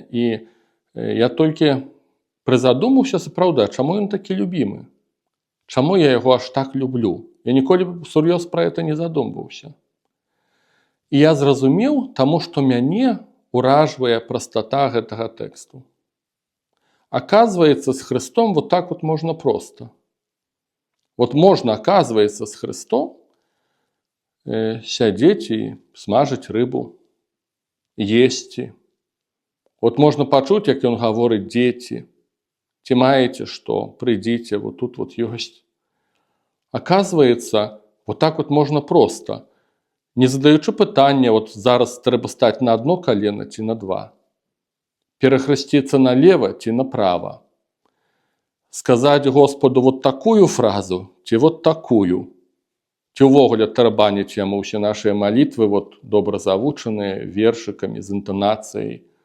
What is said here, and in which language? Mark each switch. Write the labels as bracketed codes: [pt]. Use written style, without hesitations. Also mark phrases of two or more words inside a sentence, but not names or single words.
[be] І я толькі прызадумаўся, сапраўды, чаму ён такі любімы? Чаму я яго аж так люблю? Я ніколі сур'ёз пра гэта не задумваўся. І я зразумеў, таму што мяне уражвае прастата гэтага тэксту. [ru] Оказывается, с Христом так можно просто. Можно, оказывается, с Христом [be] сядзець і смажыць рыбу, есці. Можно пачуць, як ён гаворыць: дзеці, ці маеце што, прыйдзіце, тут ёсць. [ru] Оказывается, так можно просто, [be] не задаючы пытання, зараз трэба стаць [ru] на одно [be] калена ці на два. Перахрысціцца налево ці направо. Сказаць Господу такую фразу ці такую. Ці ўвогуле тарабаніць яму ўсе нашыя малітвы, добра завучаныя, вершыкамі, з інтанацыяй.